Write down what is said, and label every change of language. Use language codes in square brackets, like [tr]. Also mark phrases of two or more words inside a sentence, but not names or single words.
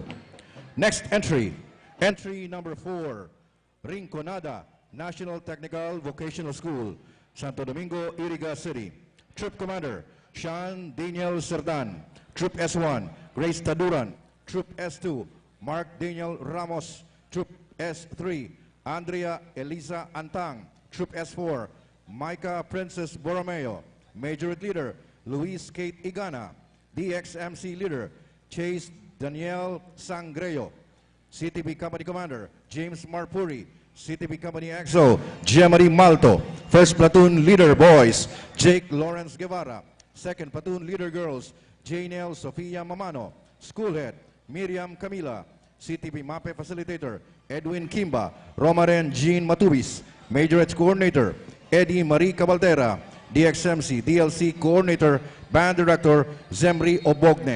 [en] Next entry, entry number 4, Rinconada, National Technical Vocational School, Santo Domingo, Iriga City. Troop Commander, Sean Daniel Serdan. Troop S1, Grace Taduran. Troop S2, Mark Daniel Ramos. Troop S3, Andrea Elisa Antang. Troop S4, Micah Princess Borromeo. Majorette Leader, Luis Kate Igana. DXMC Leader, Chase Daniel Sangreo. CTP Company Commander, James Marpuri. CTP Company EXO, Gemari Malto. First Platoon Leader Boys, Jake Lawrence Guevara. Second Platoon Leader Girls, Janelle Sofia Mamano. School Head, Miriam Camila. CTP MAPE Facilitator, Edwin Kimba. Romaren Jean Matubis. Majorette Coordinator, Eddie Marie Cabaldera. DXMC DLC Coordinator, Band Director, Zemri Obogne.